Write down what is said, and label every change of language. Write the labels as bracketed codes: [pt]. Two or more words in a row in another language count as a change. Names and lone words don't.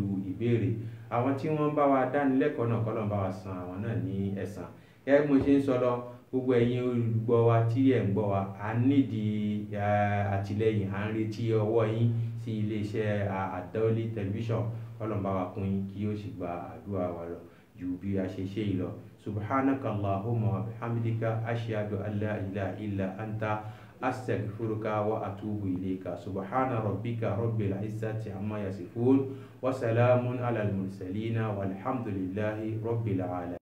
[yo] ìbéèrè àwọn tí wọ́n bá wa dánilẹ́kọ̀ọ́ náà kọ́lọ́n bá wa san àwọn náà ní ẹ̀san gẹ́gẹ́ bí mo ṣe ń sọ lọ gbogbo ẹ̀yin olùgbọ́ wa tí ẹ̀ ń gbọ́ wa à ń nídìí àtìlẹ́yìn à ń retí ọwọ́ yín sí iléeṣẹ́ Adaoli tẹlifíṣàn kọ́lọ́n bá wa kún yín kí ó sì gba àdúrà wa lọ ju bí a ṣe ṣe yìí lọ [ar] سبحانك اللهم وبحمدك أشهد أن لا إله إلا أنت أستغفرك وأتوب إليك سبحان ربك رب العزة عما يصفون وسلام على المرسلين والحمد لله رب العالمين.